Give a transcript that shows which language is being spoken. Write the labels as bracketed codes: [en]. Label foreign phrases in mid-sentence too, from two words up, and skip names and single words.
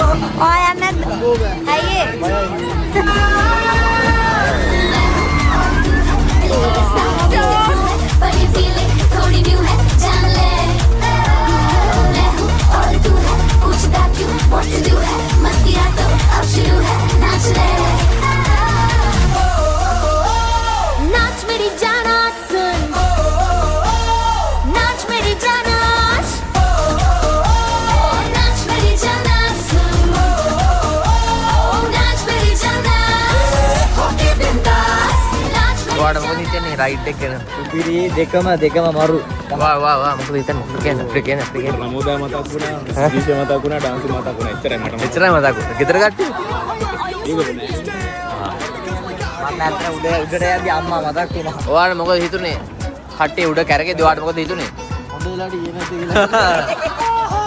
[si] ඔයා යන්නද අයියේ [hi] पर ये फीलिंग थोड़ी न्यू है जान ले मैं हूँ और तू है पूछता क्यों [en] what to do [hi] है मस्तियाँ तो अब शुरू है नाच ले नाच मेरी जान आज सुन नाच मेरी जान आज नाच मेरी जान आज सुन नाच मेरी जान आज होके बिंदास नाच मेरी [si] ඔයාට මොකද හිතන්නේ රයිඩ් එක ගැන සුපිරි දෙකම මරු වා මොකද හිතන්නේ මොකද කියන්නේ නමුදා මතක් වුණා සීජ මතක් වුණා ඩාන්ස් මතක් වුණා එච්චරයි මට එච්චරයි මතක් වුණා ගෙදර කට්ටිය ඒකද නෑ මම නැත්නම් උඩට යද්දි අම්මා මතක් වුණා ඔයාට මොකද හිතුනේ කට්ටිය උඩ කැරකේදී ඔයාට මොකද හිතුනේ හොඳ වෙලාවට ඊයේ නැති කියලා